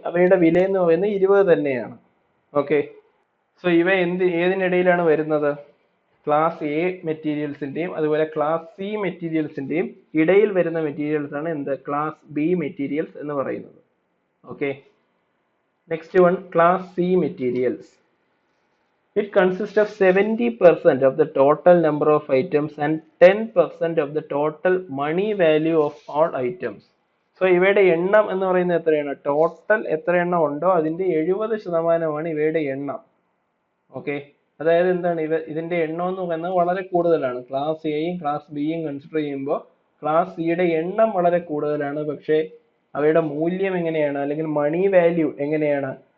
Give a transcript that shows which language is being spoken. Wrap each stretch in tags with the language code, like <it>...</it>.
<ml>അവയുടെ വില എന്ന് പറയുന്നത് 20 തന്നെയാണ്. ഓക്കെ. സോ ഇവ ഏതിനിടയിലാണ് വരുന്നത്? ക്ലാസ് എ മെറ്റീരിയൽസിന്റെയും അതുപോലെ ക്ലാസ് സി മെറ്റീരിയൽസിന്റെയും ഇടയിൽ വരുന്ന മെറ്റീരിയൽസ് ആണ് എന്ത്? ക്ലാസ് ബി മെറ്റീരിയൽസ് എന്ന് പറയുന്നത്. Okay. Next one, class C materials.</ml> <en>It consists of 70% of the total number of items and 10% of the total money value of all items.</en> <ml>So ഇവയുടെ എണ്ണം എന്ന് പറയുന്നത് എത്രയാണ്? ടോട്ടൽ എത്ര എണ്ണം ഉണ്ടോ അതിന്റെ 70%ആണ് ഇവയുടെ എണ്ണം. ഓക്കെ. അതായത് എന്താണ്? ഇതിന്റെ എണ്ണം എന്ന് പറയുന്നത് വളരെ കൂടുതലാണ്. ക്ലാസ് എയും ക്ലാസ് ബിയും കൺസിഡർ ചെയ്യുമ്പോൾ ക്ലാസ് സിയുടെ എണ്ണം വളരെ കൂടുതലാണ്. പക്ഷേ അവയുടെ മൂല്യം എങ്ങനെയാണ്? അല്ലെങ്കിൽ മണി വാല്യൂ എങ്ങനെയാണ്?</ml>